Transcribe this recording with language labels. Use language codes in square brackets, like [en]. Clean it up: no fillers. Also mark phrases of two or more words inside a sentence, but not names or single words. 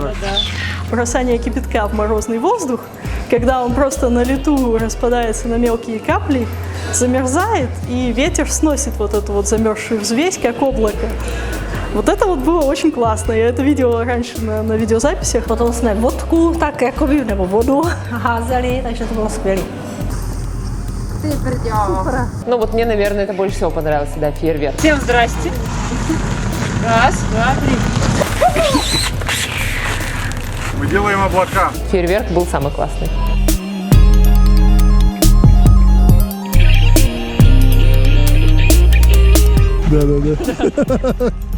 [ru] Бросание кипятка в морозный воздух, когда он просто на лету распадается на мелкие капли, замерзает, и ветер сносит вот эту вот замерзшую взвесь, как облако. Вот это вот было очень классно. Я это видела раньше на видеозаписях. [cs] Potom jsme vodku, tak jakoby, nebo vodu házeli, takže to bylo skvělé. [ru] Ну вот мне, наверное, это больше всего понравилось, да, фейерверк. Всем здрасте. Раз, два, три. Мы делаем облака. Фейерверк был самый классный. Да.